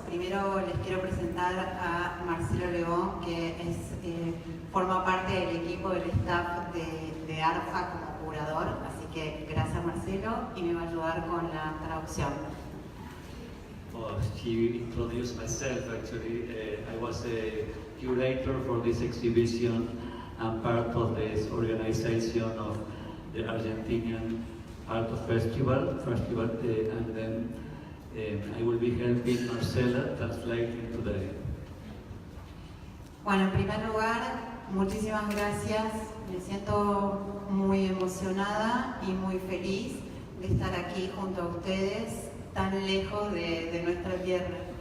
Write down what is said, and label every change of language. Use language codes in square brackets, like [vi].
[es] Primero les quiero presentar a Marcelo León, que forma parte del equipo del staff de ARFA como curador. Así que gracias, Marcelo, y me va a ayudar con la traducción. [en] She introduced myself actually. I was a curator for this exhibition and part of this organization of the Argentinian Art Festival, and then I will be helping Marcela translating today. [es] Bueno, en primer lugar, muchísimas gracias. Me siento muy emocionada y muy feliz de estar aquí junto a ustedes, tan lejos de nuestra tierra.